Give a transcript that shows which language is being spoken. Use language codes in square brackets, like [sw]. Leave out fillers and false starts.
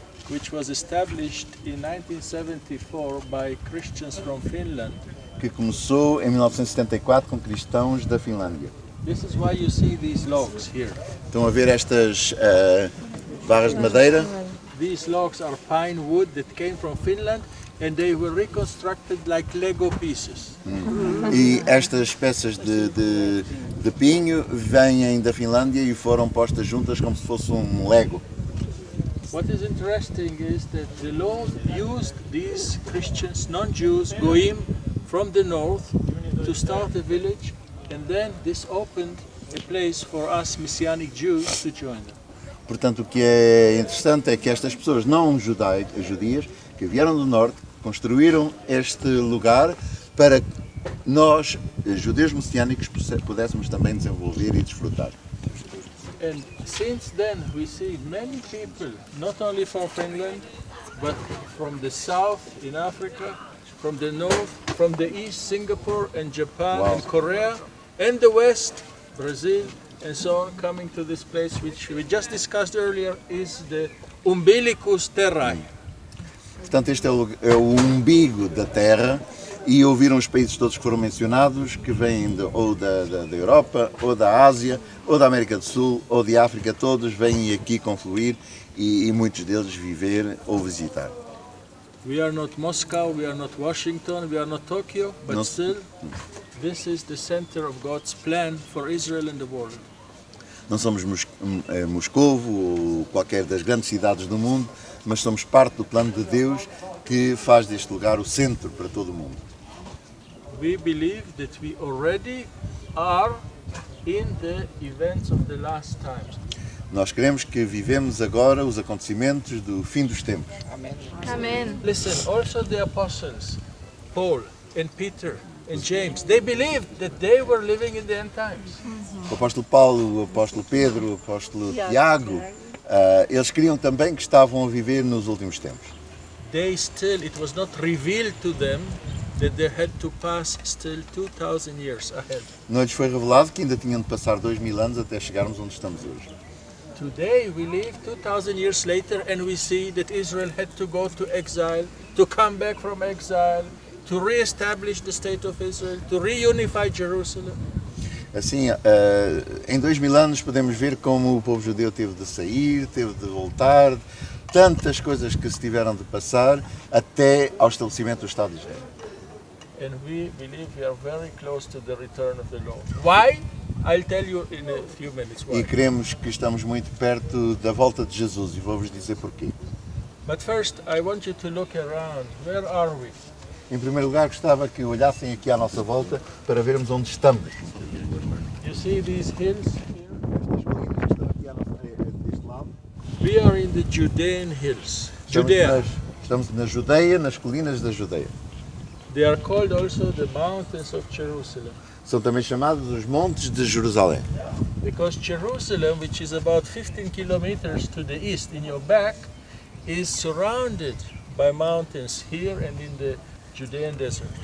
[en] which was established in 1974 by Christians from Finland. [pt] que começou em 1974 com cristãos da Finlândia. [en] This is why you see these logs here. [pt] Estão a ver estas barras de madeira? [en] These logs are pine wood that came from Finland and they were reconstructed like Lego pieces. [pt] E estas peças de pinho vêm da Finlândia e foram postas juntas como se fosse um Lego. [en] What is interesting is that the Lord used these Christians, non-Jews, Goyim, from the north to start a village, and then this opened a place for us Messianic Jews to join them. [pt] Portanto, o que é interessante é que estas pessoas não judias, que vieram do norte, construíram este lugar para nós, judeus messiânicos, pudéssemos também desenvolver e desfrutar. [en] And since then we see many people, not only from Finland, but from the south in Africa, from the north, from the east, Singapore and Japan Wow. and Korea, and the west, Brazil, and so on, coming to this place which we just discussed earlier is the Umbilicus Terrae. [pt] Portanto, este é o umbigo da terra e ouviram os países todos que foram mencionados, que vêm ou da Europa, ou da Ásia, ou da América do Sul, ou de África, todos vêm aqui confluir e muitos deles viver ou visitar. [en] We are not Moscow, we are not Washington, we are not Tokyo, but No. still this is the center of God's plan for Israel and the world. [pt] Não somos Moscovo ou qualquer das grandes cidades do mundo, mas somos parte do plano de Deus que faz deste lugar o centro para todo o mundo. [en] We believe that we already are in the events of the last times. [pt] Nós queremos que vivemos agora os acontecimentos do fim dos tempos. Amém. [en] Listen, also the apostles, Paul and Peter and James, they believed that they were living in the end times. [pt] O apóstolo Paulo, o apóstolo Pedro, o apóstolo Tiago, eles queriam também que estavam a viver nos últimos tempos. [en] It was not revealed to them that they had to pass still 2,000 years ahead. [pt] Não lhes foi revelado que ainda tinham de passar 2000 anos até chegarmos onde estamos hoje. [en] Today we live 2,000 years later and we see that Israel had to go to exile, to come back from exile, to re-establish the state of Israel, to reunify Jerusalem. [pt] Assim, em 2000 anos podemos ver como o povo judeu teve de sair, teve de voltar, tantas coisas que se tiveram de passar até ao estabelecimento do Estado de Israel. [en] And we believe we are very close to the return of the Lord. Why? I'll tell you in a few minutes [pt] E [en] why. [pt] queremos que estamos muito perto da volta de Jesus e vou-vos dizer porquê. [en] But first, I want you to look around. Where are we? [pt] Em primeiro lugar, gostava que olhassem aqui à nossa volta para vermos onde estamos. [en] You see these hills here? [pt] Estas colinas que estão aqui deste lado. [en] We are in the Judean hills. Judea. [pt] Estamos na Judeia, nas colinas da Judeia. [en] They are called also the mountains of Jerusalem. [pt] São também chamados os Montes de Jerusalém. [en] Because Jerusalem, which is about 15 kilometers to the east in your back, is surrounded by mountains here and in the Judean desert.